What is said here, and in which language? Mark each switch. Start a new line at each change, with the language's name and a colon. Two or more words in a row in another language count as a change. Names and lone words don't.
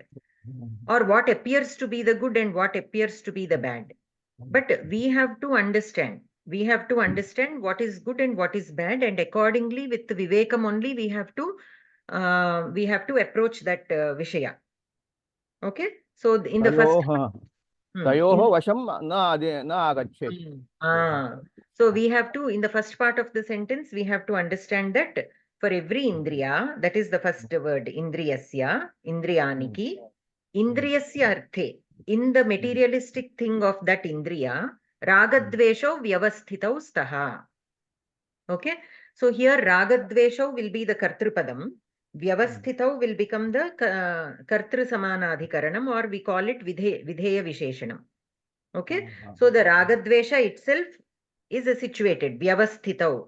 English: Or what appears to be the good and what appears to be the bad. But we have to understand. We have to understand what is good and what is bad, and accordingly with the vivekam only we have to approach that vishaya. Okay. So in the first
Sanskrit: तयोः वशम् न आगच्छेत्.
English: So we have to, in the first part of the sentence, we have to understand that for every indriya, that is the first word,
Sanskrit: इन्द्रियस्य, इन्द्रियानिकि, इन्द्रियस्य अर्थे,
English: in the materialistic thing of that indriya,
Sanskrit: रागद्वेषौ व्यवस्थितौ स्तः.
English: Okay. So here ragadvesho will be the kartrupadam. Vyavasthitau will become the
Sanskrit: कर्तृ समानाधिकरणम्,
English: or we call it
Sanskrit: विधेय विशेषणम्.
English: Okay. So the ragadvesha itself is situated, vyavasthitau.